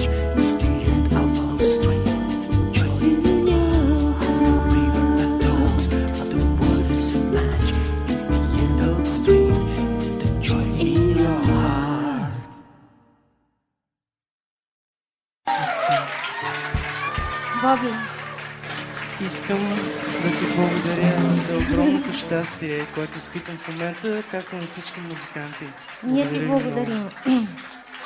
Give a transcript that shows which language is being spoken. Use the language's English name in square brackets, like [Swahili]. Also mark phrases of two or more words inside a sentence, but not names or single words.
[English] It's the end of all strain, it's the joy in your heart. And the riverbank talks of the waters of March. It's the end of the strain, it's the joy in your heart. Merci. [Bulgarian] Боби. Искам да ти благодаря за огромното щастие, което изпитам в момента, както на всички музиканти. Ние ти Благодаря ви много. благодарим.